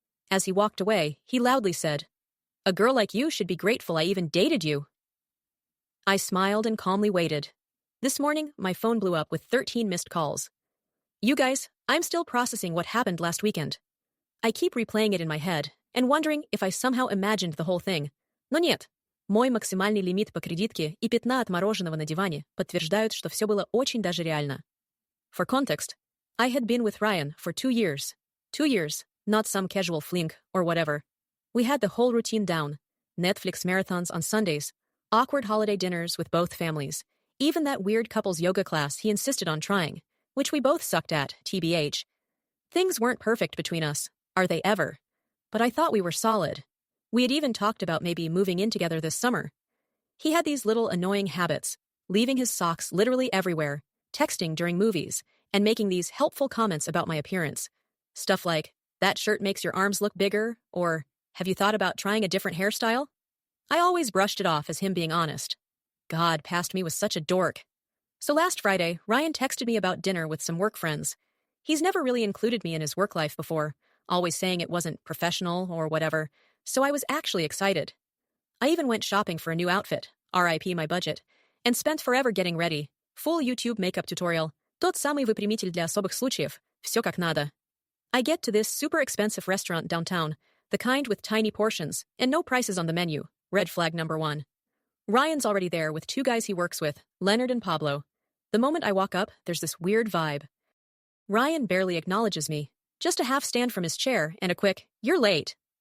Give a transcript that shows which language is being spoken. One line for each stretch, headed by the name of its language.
English: As he walked away, he loudly said, "A girl like you should be grateful I even dated you." I smiled and calmly waited. This morning, my phone blew up with 13 missed calls. You guys, I'm still processing what happened last weekend. I keep replaying it in my head and wondering if I somehow imagined the whole thing.
Russian: Но нет. Мой максимальный лимит по кредитке и пятна от мороженого на диване подтверждают, что все было очень даже реально.
English: For context, I had been with Ryan for 2 years. 2 years, not some casual fling or whatever. We had the whole routine down. Netflix marathons on Sundays, awkward holiday dinners with both families, even that weird couples yoga class he insisted on trying, which we both sucked at, TBH. Things weren't perfect between us, are they ever? But I thought we were solid. We had even talked about maybe moving in together this summer. He had these little annoying habits, leaving his socks literally everywhere, texting during movies, and making these helpful comments about my appearance. Stuff like, "That shirt makes your arms look bigger," or, "Have you thought about trying a different hairstyle?" I always brushed it off as him being honest. God, past me was such a dork. So last Friday, Ryan texted me about dinner with some work friends. He's never really included me in his work life before, always saying it wasn't professional or whatever, so I was actually excited. I even went shopping for a new outfit, RIP my budget, and spent forever getting ready. Full YouTube makeup tutorial.
Russian: Тот самый выпрямитель для особых случаев. Всё как надо.
English: I get to this super expensive restaurant downtown, the kind with tiny portions, and no prices on the menu. Red flag number 1. Ryan's already there with 2 guys he works with, Leonard and Pablo. The moment I walk up, there's this weird vibe. Ryan barely acknowledges me, just a half stand from his chair and a quick, "You're late."